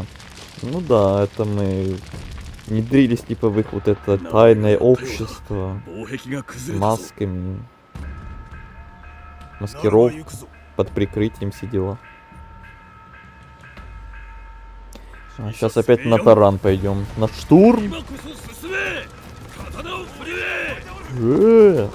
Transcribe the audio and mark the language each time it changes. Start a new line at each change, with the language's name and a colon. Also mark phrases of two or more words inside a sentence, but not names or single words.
Russian: Ну да, это мы внедрились типа в их вот это тайное общество.
Japanese: 防壁が崩
Russian: С
Japanese: れたぞ
Russian: масками. Маскировка. Под прикрытием все дела. Сейчас опять на таран пойдем. На штурм.
Japanese: 今こそ進め刀を振るえ Э,